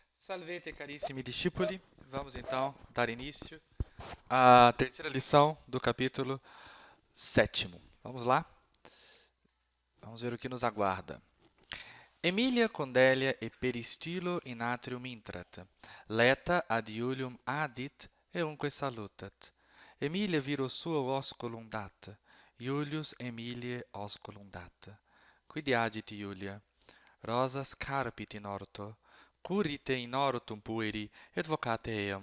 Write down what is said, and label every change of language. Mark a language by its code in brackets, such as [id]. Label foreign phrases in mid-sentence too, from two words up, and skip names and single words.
[la] Salvete carissimi discepoli, [pt] vamos então dar início à terceira lição do capítulo 7º. Vamos lá? Vamos ver o que nos aguarda. [la] Emilia Condelia e peristilo in atrium intrat, leta ad Iulium adit eunque salutat. Emilia viro suo osculum dat, Iulius Emiliae osculum dat. Quid agit Iulia? Rosas carpit in orto, currite in ortum pueri, et vocate eam.